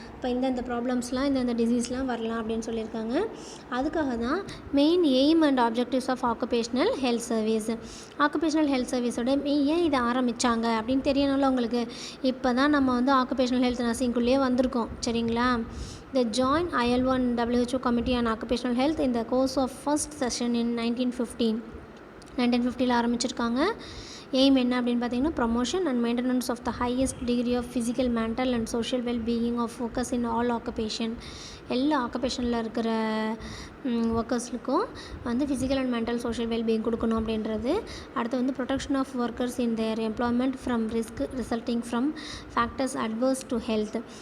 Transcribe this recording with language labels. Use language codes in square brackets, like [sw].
[ta] இப்போ இந்தந்த ப்ராப்ளம்ஸ்லாம் இந்தந்த டிசீஸ்லாம் வரலாம் அப்படின்னு சொல்லியிருக்காங்க. அதுக்காக தான் main aim and objectives of occupational health service. Occupational health சர்வீஸோட ஏன் இதை ஆரம்பித்தாங்க அப்படின்னு தெரியணும்ல உங்களுக்கு. இப்போ தான் நம்ம வந்து ஆக்குபேஷ்னல் ஹெல்த் நர்சிங்குள்ளேயே வந்திருக்கோம், சரிங்களா. [en] The joint ILO and WHO Committee on Occupational Health in the course of first session in 1950 [ta] ஆரம்பிச்சிருக்காங்க. எய்ம் என்ன அப்படின்னு பார்த்தீங்கன்னா, [en] Promotion and maintenance of the highest degree of physical, mental and social wellbeing of focus in all occupation. [ta] எல்லா ஆக்குபேஷனில் இருக்கிற ஒர்க்கர்ஸுக்கும் வந்து physical and mental social wellbeing கொடுக்கணும் அப்படின்றது. அடுத்து வந்து [en] Protection of workers in their employment from risk resulting from factors adverse to health.